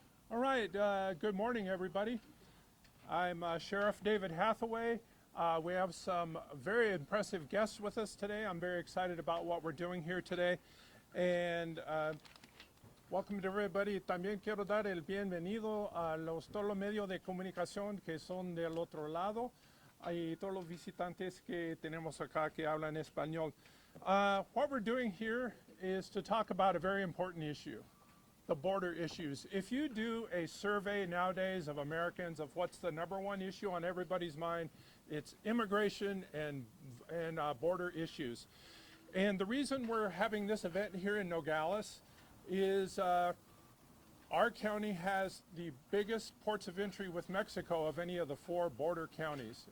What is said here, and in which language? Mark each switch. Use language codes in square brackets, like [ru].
[en] All right, good morning, everybody. I'm Sheriff David Hathaway. We have some very impressive guests with us today. I'm very excited about what we're doing here today. And welcome to everybody. [es] También quiero dar el bienvenido a todos los medios de comunicación que son del otro lado y todos los visitantes que tenemos acá que hablan español. [en] What we're doing here is to talk about a very important issue. The border issues. If you do a survey nowadays of Americans of what's the number one issue on everybody's mind, it's immigration and border issues. And the reason we're having this event here in Nogales is our county has the biggest ports of entry with Mexico of any of the four border counties.